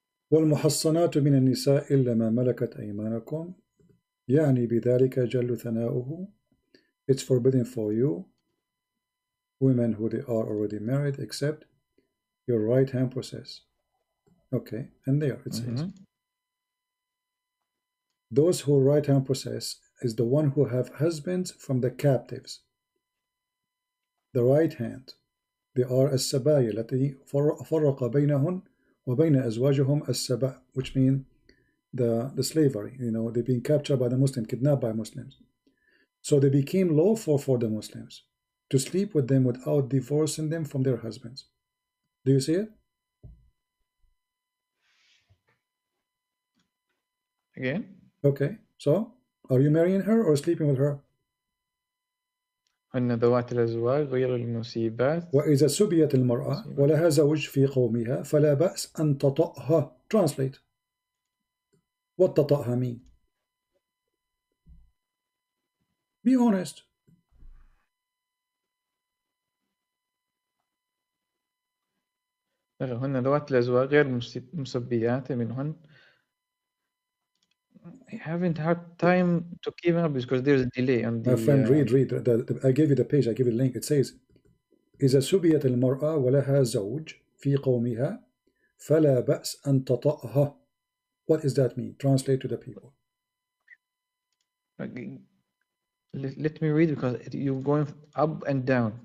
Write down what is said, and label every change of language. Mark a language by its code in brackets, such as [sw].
[ar] والمحصنات من النساء إلا ما ملكت أيمانكم يعني بذلك جل ثناؤه. [en] It's forbidden for you women who they are already married except your right hand possess. Okay, and there it says those who right hand possess is the one who have husbands from the captives. The right hand, they are [ar] السبايا التي فرق بينهن وبين أزواجهم السبا, [en] which mean the slavery, you know, they've been captured by the Muslims, kidnapped by Muslims. So they became lawful for the Muslims to sleep with them without divorcing them from their husbands. Do you see it? Again? Okay, so are you marrying her or sleeping with her? [ar] هن ذوات الأزواج غير المصيبات. وإذا سبيت المرأة ولها زوج في قومها فلا بأس أن تطأها. [en] Translate. What تطأها mean? Be honest. [ar] هن ذوات الأزواج غير المصبيات منهن. [en] I haven't had time to keep up because there's a delay on the. My friend, read. I gave you the page. I give you the link. It says [ar] إذا سبيت المرأة ولها زوج في قومها فلا بأس أن تطأها. [en] What does that mean? Translate to the people. Let me read because you're going up and down.